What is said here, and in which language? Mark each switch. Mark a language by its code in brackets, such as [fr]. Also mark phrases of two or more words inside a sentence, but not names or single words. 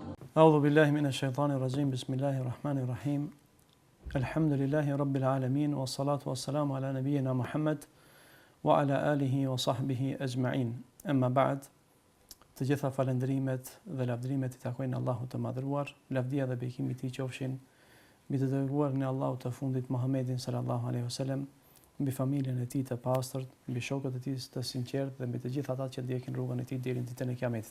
[ar] أعوذ بالله من الشيطان الرجيم بسم الله الرحمن الرحيم. الحمد لله رب العالمين والصلاة والسلام على نبينا محمد وعلى آله وصحبه أجمعين أما بعد. [sq] Të gjitha falëndrimet dhe lavdrimet i takojnë Allahut të madhëruar. Lavdia dhe bekimi i tij qofshin mbi të dërguarin e Allahut të fundit Muhammedin [ar] صلى الله عليه وسلم, [sq] mbi familjen e tij të pastërt, mbi shokët e tij të sinqertë dhe mbi të gjithë ata që ndjekin rrugën e tij deri në ditën e Kiametit.